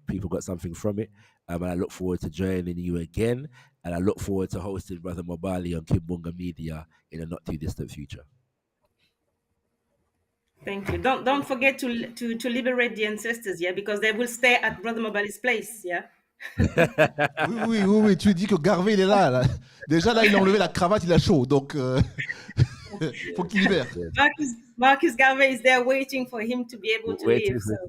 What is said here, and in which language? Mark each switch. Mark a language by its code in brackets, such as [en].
[en] People got something from it. And I look forward to joining you again. And I look forward to hosting Brother Mobali on Kimbunga Media in a not too distant future. Thank you. Don't forget to liberate the ancestors, yeah, because they will stay at Brother Mobali's place, yeah. [fr] Oui. Tu dis que Garvey, il est là. Déjà, là, il a enlevé la cravate, il a chaud. Donc, faut qu'il libère. [en] Marcus Garvey is there waiting for him to be able to leave.